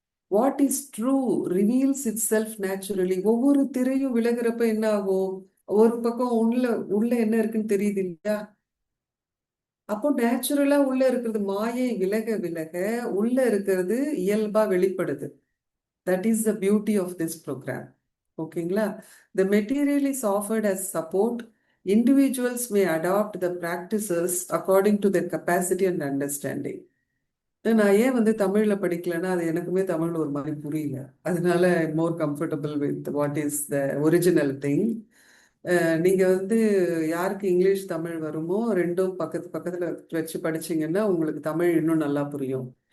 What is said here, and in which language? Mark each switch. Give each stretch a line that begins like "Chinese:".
English: What is true reveals itself naturally.
Tamil: ஒவ்வொரு திரையும் விலகிறப்ப என்ன ஆகும், ஒரு பக்கம் உள்ள என்ன இருக்குன்னு தெரியுது இல்லையா. அப்போ நேச்சுரலா உள்ள இருக்கிறது மாயை விலக விலக உள்ள இருக்கிறது இயல்பா வெளிப்படுது.
English: That is the beauty of this program. ஓகேங்களா. The material is offered as support. Individuals may adopt the practices according to their capacity and understanding.
Tamil: நான் ஏன் வந்து தமிழ்ல படிக்கலைன்னா அது எனக்குமே தமிழ் ஒரு மாதிரி புரியல. அதனால
English: More comfortable with what is the original thing.
Tamil: நீங்க வந்து யாருக்கு இங்கிலீஷ் தமிழ் வருமோ ரெண்டும் பக்கத்து பக்கத்துல வச்சு படிச்சீங்கன்னா உங்களுக்கு தமிழ் இன்னும் நல்லா புரியும்.